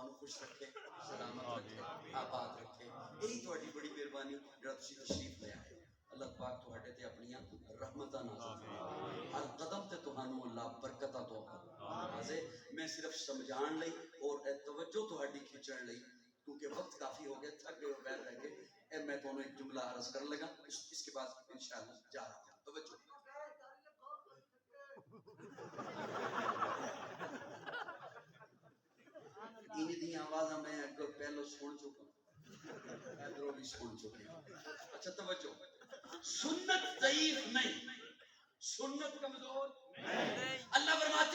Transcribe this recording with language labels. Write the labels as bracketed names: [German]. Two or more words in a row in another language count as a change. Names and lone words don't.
[Punjabi] خوش رکھے سلامت رکھے آباد رکھے یہی تہاڈی بڑی مہربانی جڑا تسی تشریف لے آئے اللہ پاک تہاڈے تے اپنی رحمتاں نازل فرمائے ہر قدم تے تہانوں اللہ برکتاں تو فرمائے میں صرف سمجھان لئی اور توجہ تہاڈی کھچن لئی کیونکہ وقت کافی ہو گیا تھک گئے ہو بیٹھ رہ گئے [Urdu] میں تمہیں ایک جملہ عرض کرنے لگا اس کے بعد انشاءاللہ جا رہا ہوں [Punjabi] توجہ ان دی آواز میں پہلو سن چکا ادھروں بھی سن چکے اچھا توجہ سنت ضعیف نہیں سنت کمزور اللہ فرماتے